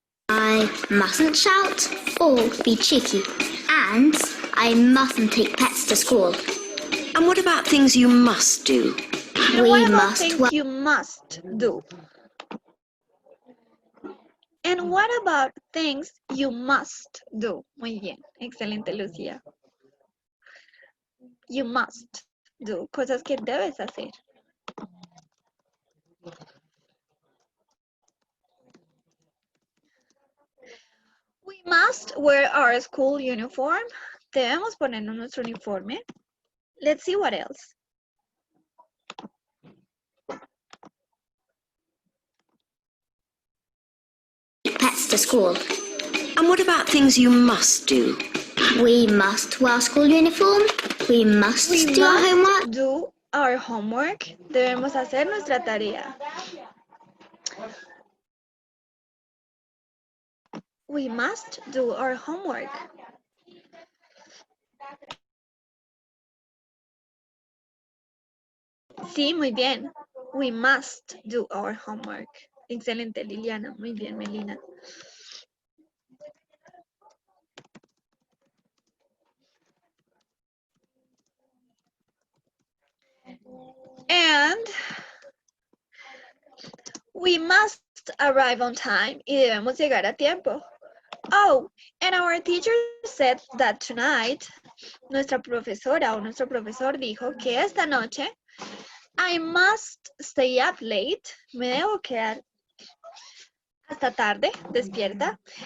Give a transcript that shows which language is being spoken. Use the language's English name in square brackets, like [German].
[English] I mustn't shout or be cheeky. And I mustn't take pets to school. And what about things you must do? And We what about must things you must do? And what about things you must do? [Spanish] Muy bien, excelente, Lucía. [English] You must do, [Spanish] cosas que debes hacer. [English] We must wear our school uniform. [Spanish] Debemos ponernos nuestro uniforme. [English] Let's see what else. pets to school. And what about things you must do? We must wear school uniform. We must do our homework. Do our homework. [Spanish] Debemos hacer nuestra tarea. [English] We must do our homework. [Spanish] Sí, muy bien. [English] We must do our homework. [Spanish] Excelente, Liliana. Muy bien, Melina. [English] And we must arrive on time. [Spanish] Y debemos llegar a tiempo. [English] Oh, and our teacher said that tonight, [Spanish] nuestra profesora o nuestro profesor dijo que esta noche [English] I must stay up late. [Spanish] Me debo quedar hasta tarde, despierta.